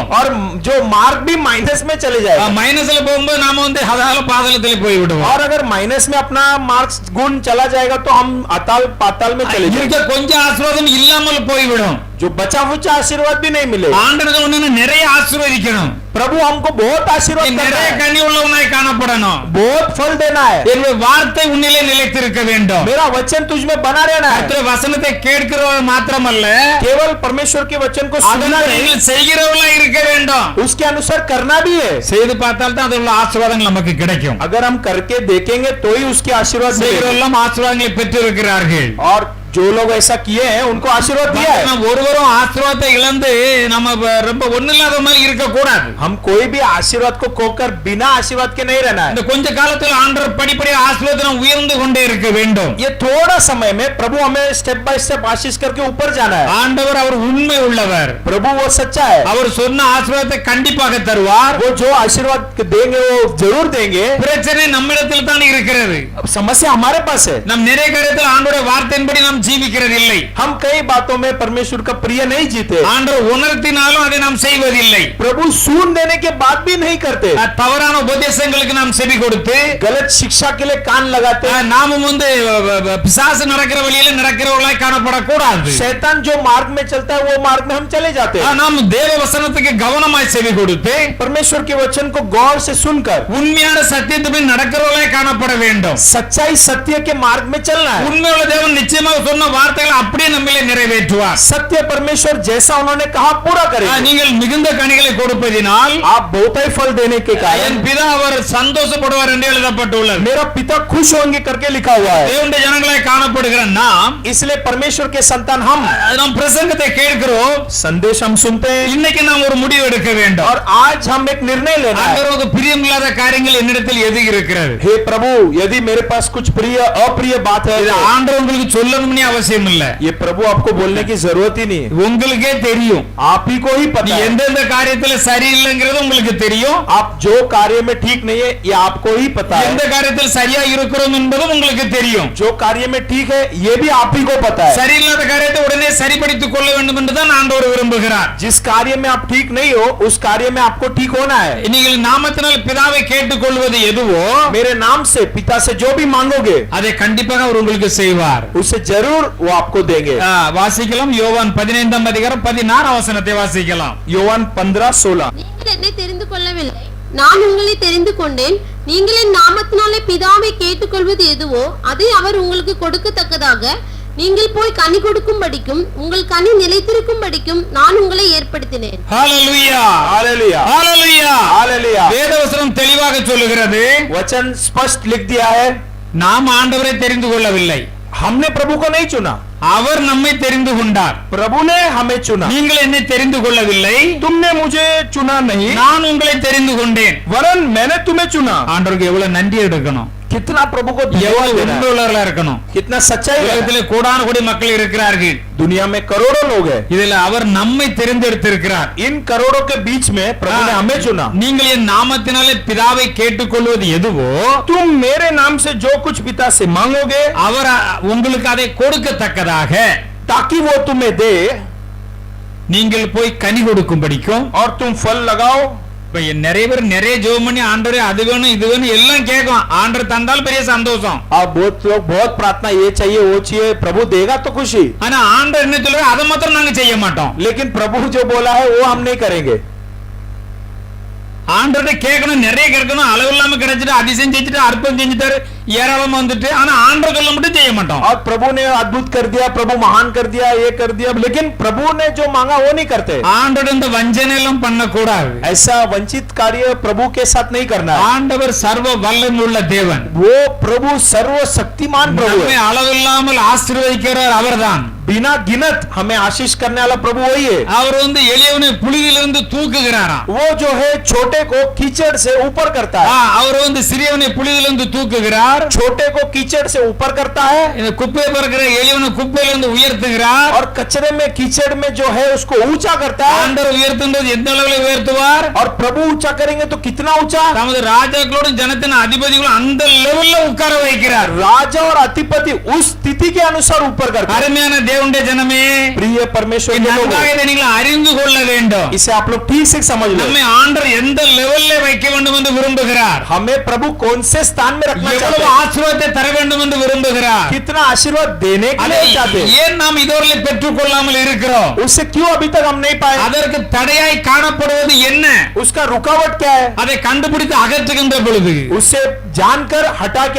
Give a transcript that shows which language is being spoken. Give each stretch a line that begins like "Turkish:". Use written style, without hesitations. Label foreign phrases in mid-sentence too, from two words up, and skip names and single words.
Hindi: और जो मार्क भी माइनस में चले जाएगा.
Tamil: மைனஸ்ல போகும்போது நாம வந்து அதால பாதாளத்திலே போய் விடுவோம்.
Hindi: और अगर माइनस में अपना मार्क्स गुण चला जाएगा तो हम अताल पाताल में चले जाएंगे.
Tamil: இருக்க கொஞ்சம் ஆசீர்வாதம் இல்லாமல் போய்விடும்.
Hindi: जो बचा हुआ आशीर्वाद भी नहीं मिले.
Tamil: ஆண்டவர் ஒண்ணு நிறைய ஆசீர்வதிக்கணும்.
Hindi: प्रभु हमको बहुत आशीर्वाद करना
Tamil: நிறைய
Hindi: है.
Tamil: கனி உள்ளவனாய் காணப்படணும்.
Hindi: बहुत फल देना है.
Tamil: என்னுடைய வார்த்தை உன்னிலே நிலைத்திருக்க வேண்டும்.
Hindi: मेरा वचन तुझ में बना रहना है.
Tamil: கர்த்தர் வசனத்தை கேட்கிறவர் மாத்திரமல்ல
Hindi: केवल परमेश्वर के वचन को सुनना
Tamil: அதனால
Hindi: नहीं,
Tamil: நீங்கள் செய்கிறவர்களாய் இருக்க வேண்டும்.
Hindi: उसके अनुसार करना भी है.
Tamil: செய்து பார்த்தால் தான் அதுள்ள ஆசீர்வாதங்கள் நமக்கு கிடைக்கும்.
Hindi: अगर हम करके देखेंगे तो ही उसके आशीर्वाद मिलेंगे.
Tamil: செய்கிறவர்கள் ஆசீர்வாதங்களை பெற்றிருக்கிறார்கள்.
Hindi: और जो लोग ऐसा किए हैं उनको आशीर्वाद दिया है.
Tamil: நம்ம ஒருவரும் ஆசீர்வாதத்தை இழந்து நம்ம ரொம்ப ஒண்ணில்லாத மாதிரி இருக்க கூடாது.
Hindi: हम कोई भी आशीर्वाद को खोकर बिना आशीर्वाद के नहीं रहना है.
Tamil: இந்த கொஞ்ச காலத்துல ஆண்டவர் படிப்படியாக ஆசீர்வாதத்தை உயர்ந்து கொண்டே இருக்க வேண்டும்.
Hindi: ये थोड़ा समय में प्रभु हमें
English: step by step
Hindi: आशीष करके ऊपर जाना है.
Tamil: ஆண்டவர் அவர் உண்மை உள்ளவர்.
Hindi: प्रभु वो सच्चा है.
Tamil: அவர் சொன்ன ஆசீர்வாதத்தை கண்டிப்பாக தருவார்.
Hindi: वो जो आशीर्वाद देंगे वो जरूर देंगे.
Tamil: பிரச்சனை நம்மிடத்தில் தான் இருக்கிறது.
Hindi: अब समस्या हमारे पास है.
Tamil: நம் நிறைய காரியத்தில் ஆண்டவருடைய வார்த்தையின்படி நாம் ஜீவிக்கிறதில்லை.
Hindi: हम कई बातों में परमेश्वर का प्रिय नहीं जीते.
Tamil: ஆண்டவர் உணர்த்தினாலும் அதை நாம் செய்வதில்லை.
Hindi: प्रभु सुन देने के बाद भी नहीं करते.
Tamil: தவறான உபதேசங்களுக்கு நாம் செவி கொடுத்து
Hindi: गलत शिक्षा के लिए कान लगाते.
Tamil: நாமும் வந்து பிசாசு நடக்கிற வழியில நடக்கிறவர்களாய் காணப்படக்கூடாது.
Hindi: शैतान जो मार्ग में चलता है वो मार्ग में हम चले जाते हैं.
Tamil: நாம் தேவ வசனத்துக்கு கவனமாய் செவி கொடுத்து
Hindi: परमेश्वर के वचन को गौर से सुनकर
Tamil: உண்மையான சத்தியத்துக்கு நடக்கிறவர்களாய் காணப்பட வேண்டும்.
Hindi: सच्चाई सत्य के मार्ग में चलना है.
Tamil: உண்மையுள்ள தேவன் நிச்சயமாக சொன்ன வார்த்தைகளை அப்படியே நம்மிலே நிறைவேற்றுவார்.
Hindi: सत्य परमेश्वर जैसा उन्होंने कहा पूरा करेगा.
Tamil: நீங்கள் மிகுந்த கனிகளை கொடுப்பதினால்
Hindi: आप बहुतायत फल देने के कारण
Tamil: என் பிதா அவர் சந்தோஷப்படுவார் என்று எழுதப்பட்டுள்ளது.
Hindi: मेरा पिता खुश होंगे करके लिखा हुआ है.
Tamil: தேவனுடைய ஜனங்களாய் காணப்படுகிற நாம்
Hindi: इसलिए परमेश्वर के संतान हम
Tamil: நாம் பிரசங்கத்தை கேட்கிறோம்.
Hindi: संदेश हम सुनते हैं
Tamil: இன்னைக்கு நாம் ஒரு முடிவு எடுக்க வேண்டும்.
Hindi: और आज हम एक निर्णय लेना है.
Tamil: ஆண்டவருக்கு பிரியமில்லாத காரியங்கள் என்னிடத்தில் எது இருக்கிறது?
Hindi: हे प्रभु यदि मेरे पास कुछ प्रिय अप्रिय बात है
Tamil: இது ஆண்டவர் உங்களுக்கு சொல்லணும்னு அவசியம் இல்ல.
Hindi: ये प्रभु आपको बोलने की जरूरत ही नहीं है.
Tamil: உங்களுக்கே தெரியும்.
Hindi: आप ही को ही
Tamil: நீ
Hindi: पता है.
Tamil: எந்தெந்த காரியத்துல சரியில்லைங்கிறது உங்களுக்கு தெரியும்.
Hindi: आप जो कार्य में ठीक नहीं है ये आपको ही पता है.
Tamil: எந்த காரியத்தில் சரியா இருக்கிறோம் என்பதும் உங்களுக்கு தெரியும்.
Hindi: जो कार्य में ठीक है ये भी आप ही को पता है.
Tamil: சரியில்லாத காரியத்தை உடனே சரிப்படுத்திக் கொள்ள வேண்டும் என்றுதான் ஆண்டவர் விரும்புகிறார்.
Hindi: जिस कार्य में आप ठीक नहीं हो उस कार्य में आपको ठीक होना है.
Tamil: நீங்கள் நாமத்தினால் பிதாவை கேட்டுக்கொள்வது எதுவோ
Hindi: मेरे नाम से पिता से जो भी मांगोगे
Tamil: அதை கண்டிப்பாக அவர் உங்களுக்கு செய்வார்.
Hindi: उसे जरूर जरूर वो आपको देंगे।
Tamil: வாசிக்கலாம் யோவான் 15 அதிகாரம் 16 வசனத்தை வாசிக்கலாம்.
Hindi: योवान 15:16
Tamil: நீங்கள் என்னை தெரிந்து கொள்ளவில்லை, நான் உங்களை தெரிந்து கொண்டேன். நீங்கள் என் நாமத்தினாலே பிதாவை கேட்டுக்கொள்வது எதுவோ அதை அவர் உங்களுக்கு கொடுக்கத்தக்கதாக நீங்கள் போய் கனி கொடுக்கும்படிக்கும் உங்கள் கனி நிலைத்திருக்கும்படிக்கும் நான் உங்களை ஏற்படுத்தினேன். ஹalleluya
Hindi: हालेलुया
Tamil: ஹalleluya
Hindi: हालेलुया।
Tamil: வேதவசனம் தெளிவாக சொல்லுகிறது,
Hindi: वचन स्पष्ट लिख दिया है,
Tamil: நாம் ஆண்டவரை தெரிந்து கொள்ளவில்லை,
Hindi: हमने प्रभु को नहीं चुना,
Tamil: அவர் நம்மை தெரிந்து கொண்டார்.
Hindi: प्रभु ने हमें चुना।
Tamil: நீங்கள் என்னை தெரிந்து கொள்ளவில்லை,
Hindi: तुमने मुझे चुना नहीं,
Tamil: நான் உங்களை தெரிந்து கொண்டேன்.
Hindi: वरन मैंने तुम्हें चुना।
Tamil: ஆண்டவருக்கு எவ்வளவு நன்றி எடுக்கணும்,
Hindi: कितना प्रभु को धन्यवाद
Tamil: எவ்வளவு
Hindi: देना है,
Tamil: உண்மையுள்ளவர்களா இருக்கணும்.
Hindi: कितना सच्चाई है।
Tamil: உலகத்திலே கோடான கோடி மக்கள் இருக்கிறார்கள்,
Hindi: दुनिया में करोड़ों लोग हैं,
Tamil: இதில் அவர் நம்மை தெரிந்தெடுத்திருக்கிறார்.
Hindi: इन करोड़ों के बीच में प्रभु ने हमें चुना।
Tamil: நீங்கள் என் நாமத்தினாலே பிதாவை கேட்டுக்கொள்வது எதுவோ
Hindi: तुम मेरे नाम से जो कुछ पिता से मांगोगे,
Tamil: அவர் உங்களுக்கு அதை கொடுக்கத்தக்கதாக
Hindi: ताकि वो तुम्हें दे
Tamil: நீங்கள் போய் கனி கொடுக்கும்படிக்கும்.
Hindi: और तुम फल लगाओ।
Tamil: இப்ப நிறைய பேர் நிறைய ஜெபம் பண்ணி ஆண்டவரே அது வேணும் இது வேணும் எல்லாம் கேட்கும், ஆண்டவர் தந்தால் பெரிய சந்தோஷம்.
Hindi: अब बहुत लोग बहुत प्रार्थना ये चाहिए वो चाहिए, प्रभु देगा तो खुशी,
Tamil: ஆனா ஆண்டவர் என்ன சொல்றாரு, அதை மாத்திரம் நாங்க செய்ய மாட்டோம்.
Hindi: लेकिन प्रभु जो बोला है वो हम नहीं करेंगे।
Tamil: ஆண்டவர்கிட்ட கேட்கணும், நிறைய கேட்கணும், அளவு இல்லாம கிடைச்சிட்டு அதிசயம் செஞ்சுட்டு அற்புதம் செஞ்சுட்டாரு ஏராளமா வந்துட்டு, ஆனா ஆண்டவர் சொல்ல மட்டும் செய்ய மாட்டோம்.
Hindi: और प्रभु ने अद्भुत कर दिया, प्रभु महान कर दिया, ये कर दिया, लेकिन प्रभु ने जो मांगा वो नहीं करते।
Tamil: ஆண்டவர் இந்த வஞ்சனை எல்லாம் பண்ண கூடாது.
Hindi: ऐसा वंचित कार्य प्रभु के साथ नहीं करना है।
Tamil: ஆண்டவர் சர்வ வல்லமை உள்ள தேவன்,
Hindi: वो प्रभु सर्वशक्तिमान प्रभु
Tamil: நம்மை
Hindi: है।
Tamil: அளவில்லாமல் ஆசீர்வதிக்கிறார் அவர்தான்.
Hindi: बिना गिनत हमें आशीष करने वाला प्रभु वही है।
Tamil: அவர் எளியவனை புழுதியிலிருந்து தூக்குகிறாராம்.
Hindi: वो जो है छोटे को कीचड़ से ऊपर करता है,
Tamil: அவர் சிறியவனை புழுதியிலிருந்து தூக்குகிறார்,
Hindi: छोटे को कीचड़ से ऊपर करता है,
Tamil: இந்த குப்பையை பறக்கிற எளியவனை குப்பையிலிருந்து உயர்த்துகிறார்.
Hindi: और कचरे में कीचड़ में जो है उसको ऊंचा करता है।
Tamil: ஆண்டவர் உயர்த்தும்போது எந்த அளவில் உயர்த்துவார்,
Hindi: और प्रभु ऊंचा करेंगे तो कितना ऊंचा,
Tamil: தமது ராஜாக்களோடும் ஜனத்தின் அதிபதிகளும் அந்த லெவல்ல உட்கார வைக்கிறார்.
Hindi: राजा और अधिपति उस स्थिति के अनुसार ऊपर करता है।
Tamil: அருமையான தேவனுடைய ஜனமே,
Hindi: प्रिय परमेश्वर के लोगों,
Tamil: நன்றாக இதை நீங்கள் அறிந்து கொள்ள வேண்டும்.
Hindi: इसे आप लोग ठीक से समझ लो।
Tamil: நம்மை ஆண்டவர் எந்த லெவல்ல வைக்க வேண்டும் என்று விரும்புகிறார்,
Hindi: हमें प्रभु कौन से स्थान में रखना चाहते
Tamil: எவ்வளவு
Hindi: हैं,
Tamil: ஆசீர்வாதத்தை தர வேண்டும் என்று விரும்புகிறார்.
Hindi: कितना आशीर्वाद देने के
Tamil: அதை
Hindi: लिए चाहते हैं,
Tamil: ஏன் நாம் இதுவரை பெற்றுக் கொள்ளாமல் இருக்கிறோம்,
Hindi: उससे क्यों अभी तक हम नहीं पाए,
Tamil: அதற்கு தடையாய் காணப்படுவது என்ன,
Hindi: उसका रुकावट क्या है,
Tamil: அதை கண்டுபிடித்து அகற்றுகின்ற பொழுது,
Hindi: उससे जानकर हटा के